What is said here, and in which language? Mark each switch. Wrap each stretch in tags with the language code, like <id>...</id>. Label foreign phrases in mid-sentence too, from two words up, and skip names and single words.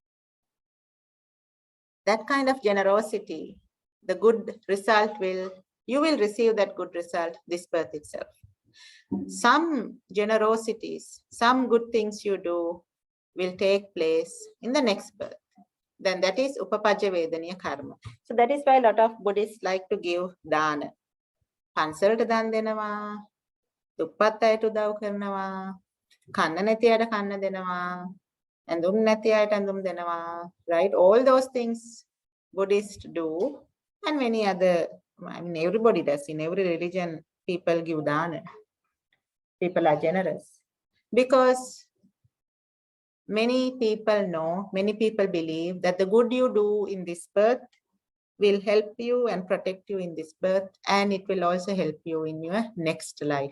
<en>That kind of generosity, the good result you will receive that good result this birth itself. Some generosities, some good things you do will take place in the next birth. Then that is Upapaja Vedaniya karma. So that is why a lot of Buddhists like to give dana.</en> <si>පන්සලට දන් දෙනවා, දුප්පත් අයට උදව් කරනවා, kanna නැති අයට කන්න දෙනවා, ඇඳුම් නැති අයට ඇඳුම් දෙනවා,</si> <en>right? All those things Buddhists do, and many other, I mean, everybody does. In every religion, people give dana. People are generous because many people know, many people believe that the good you do in this birth will help you and protect you in this birth, and it will also help you in your next life.</en>